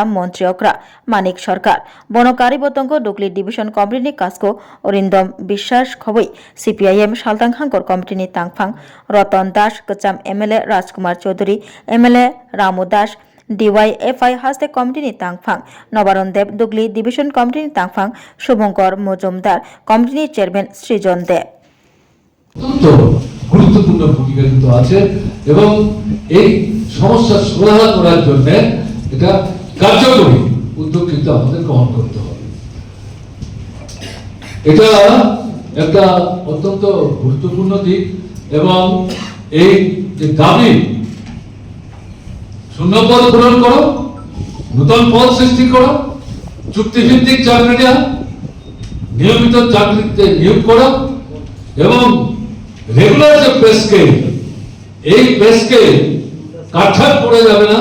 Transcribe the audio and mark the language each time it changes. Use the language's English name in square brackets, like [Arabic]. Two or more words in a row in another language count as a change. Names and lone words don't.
[Kok Borok] मन्त्री अक्रा मानिक सरकार बनकारी बतंग दुगली डिविजन कमिटिनि कासको अरिंदम विश्वास खबै सीपीआईएम सालतां हांकर कमिटिनि तांगफां रतन दास कच्चाम एमएलए राजकुमार चौधरी एमएलए रामू दास DYFI हास्ते कमिटिनि तांगफां नबारन देव दुगली डिविजन कमिटिनि तांगफां शुभंकर मजुमदार कमिटिनि चेयरमैन सृजन दे [Bangla] গুরুত্বপূর্ণ ভূমিকা কিন্তু আছে এবং এই সমস্যা সমাধান করার জন্য এটা কার্যকরী উদ্যোগ কিন্তু আমাদের গ্রহণ করতে হবে। এটা একটা অত্যন্ত গুরুত্বপূর্ণ দিক এবং এই যে দাবি শূন্যপদ পূরণ করো, নতুন পদ সৃষ্টি করো, চুক্তিভিত্তিক চাকরি দেওয়া, নিয়মিত চাকরিতে নিয়োগ করা এবং রেগুলার যে পে স্কেল, এই পে স্কেল কাটছাট পড়ে যাবে না।